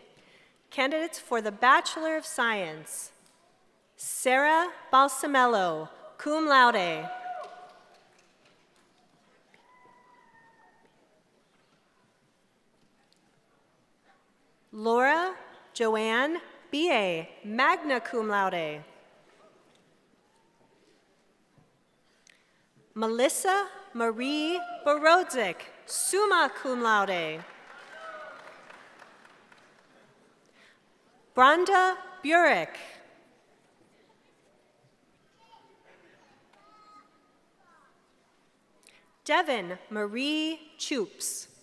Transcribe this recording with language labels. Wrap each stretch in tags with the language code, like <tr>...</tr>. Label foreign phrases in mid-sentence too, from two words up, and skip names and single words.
<en>Candidates for the Bachelor of Science: Sarah Balsamello,</en> <la>cum laude.</la> <en>Laura Joanne B.A.,</en> <la>magna cum laude.</la> <en>Melissa Marie Borodzik,</en> <la>summa cum laude.</la> <en>Branda Burek. Devin Marie Choops.</en>